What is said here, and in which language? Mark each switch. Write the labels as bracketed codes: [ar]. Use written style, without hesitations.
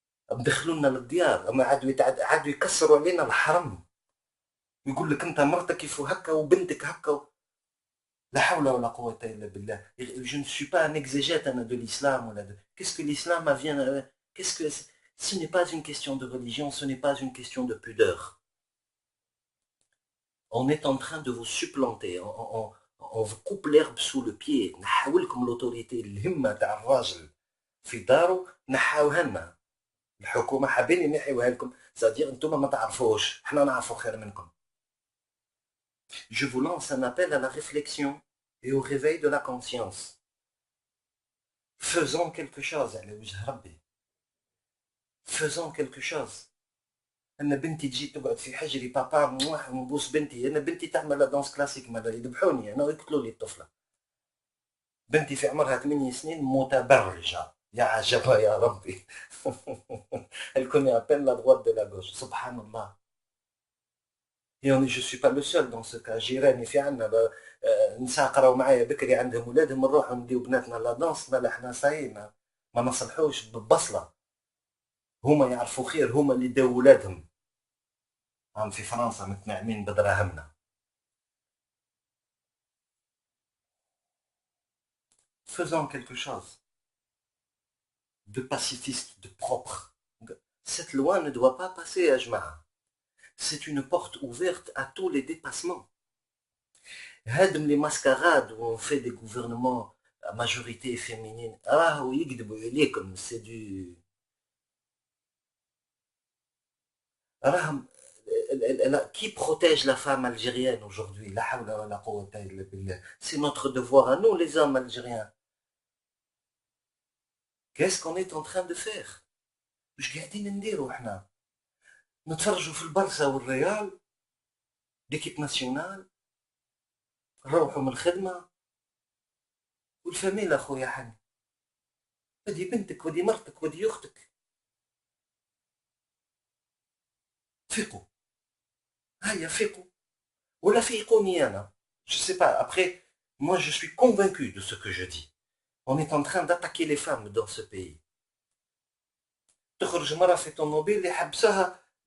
[ar] دخلونا للديار، اما عادوا يكسروا علينا الحرم، ويقول لك انت مرتك كيف هكا وبنتك هكا. لا حول ولا قوة إلا بالله. [fr] Je ne suis pas un exégète de l'islam. Qu'est-ce que l'islam vient... Qu'est-ce que... Ce n'est pas une question de religion, ce n'est pas une question de pudeur. On est en train de vous supplanter, on vous coupe l'herbe sous le pied. [ar] نحاولكم l'autorité الهمة تاع الراجل في دارو نحاوها لنا. الحكومة حابين ينحيوها لكم، [fr] c'est-à-dire [ar] انتم ما تعرفوش، احنا نعرفوا خير منكم. [fr] Je vous lance un appel à la réflexion et au réveil de la conscience. Faisons quelque chose. Faisons quelque chose. [ar] أنا بنتي تجي تقعد في حجري بابا نبوس بنتي. أنا بنتي تعمل لا دانس كلاسيك، ما يذبحوني أنا ويقتلوا لي الطفلة. بنتي في عمرها 8 سنين متبرجة، يا عجبها يا ربي. [fr] Elle connaît à peine la droite de la gauche. Subhanallah. Et je ne suis pas le seul dans ce cas. [ar] جيراني في عنا نساء قراو معايا بكري عندهم ولادهم نروحوا نديو بناتنا لا دانس. لا احنا ساينا ما نصلحوش ببصله. هما يعرفوا خير، هما اللي داو ولادهم. هم في فرنسا متنعمين بدراهمنا. [fr] Faisons quelque chose de pacifiste, de propre. Cette loi ne doit pas passer à Jma'a. C'est une porte ouverte à tous les dépassements. هادم les mascarades où on fait des gouvernements à majorité féminine. [ar] راهو يكذبوا عليكم. [fr] C'est du... [ar] راهم [fr] qui protège la femme algérienne aujourd'hui? [ar] La hawla wa la quwwata illa billah. [fr] C'est notre devoir à nous, les hommes algériens. Qu'est-ce qu'on est en train de faire? [ar] مش قاعدين نديروا احنا؟ نتفرجوا في البرسا والريال ليكيب ناسيونال، نروحوا من الخدمة والفاميلا. اخويا حني، ودي بنتك ودي مرتك ودي اختك. فيقوا، هيا فيقوا، ولا فيقوني انا. [fr] Je sais pas. Après, moi je suis convaincu de ce que je dis. On est en train d'attaquer les femmes dans ce pays. [ar] تخرج مرة في طوموبيل اللي حبسها.